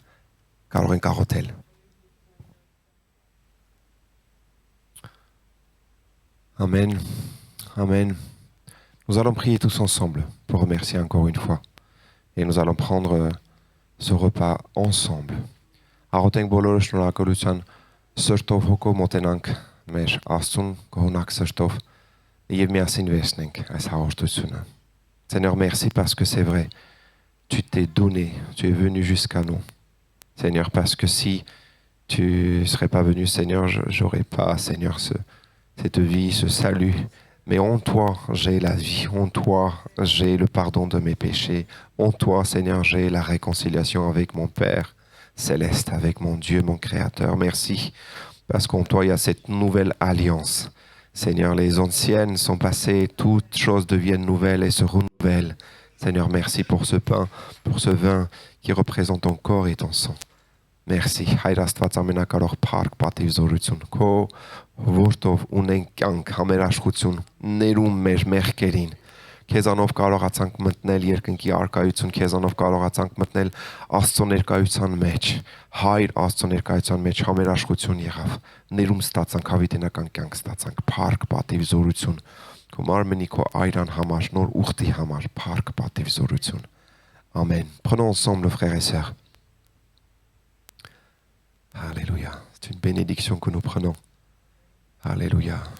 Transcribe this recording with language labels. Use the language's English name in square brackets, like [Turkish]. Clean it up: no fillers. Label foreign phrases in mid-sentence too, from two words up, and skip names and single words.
[French] Carorin Carotel. Amen. Amen. Nous allons prier tous ensemble pour remercier encore une fois. Et nous allons prendre ce repas ensemble. [Armenian] Աղոթենք բոլորը շնորհակալության սրտով հոգով մոտենանք մեր Աստծուն գողնակ սրտով եւ միասին վերցնենք այս հաղորդությունը. [French] Seigneur, merci parce que c'est vrai. Tu t'es donné, tu es venu jusqu'à nous. Seigneur, parce que si tu serais pas venu, Seigneur, j'aurais pas, Seigneur, cette vie, ce salut. Mais en toi, j'ai la vie. En toi, j'ai le pardon de mes péchés. En toi, Seigneur, j'ai la réconciliation avec mon Père céleste, avec mon Dieu, mon Créateur. Merci, parce qu'en toi, il y a cette nouvelle alliance. Seigneur, les anciennes sont passées, toutes choses deviennent nouvelles et se renouvellent. Seigneur, merci pour ce pain, pour ce vin qui représente ton corps et ton sang. Merci. [Armenian] Հայր Աստված ամենակարող փառք, պատիվ, զորություն քո որդով ունենք կյանք, համերաշխություն, ներում մեր մեղքերին։ Քեզանով կարողացանք մտնել երկնքի arkայություն, քեզանով կարողացանք մտնել Աստծո ներկայության մեջ։ Հայր Աստծո ներկայության մեջ համերաշխություն եղավ։ Ներում ստացանք, հավիտենական կյանք ստացանք, փառք, պատիվ, զորություն քո մարմնի, քո այրան համար, նոր ուխտի համար, փառք, պատիվ, զորություն։ Amen. [French] Prenons ensemble, frères et sœurs. Alléluia. C'est une bénédiction que nous prenons. Alléluia.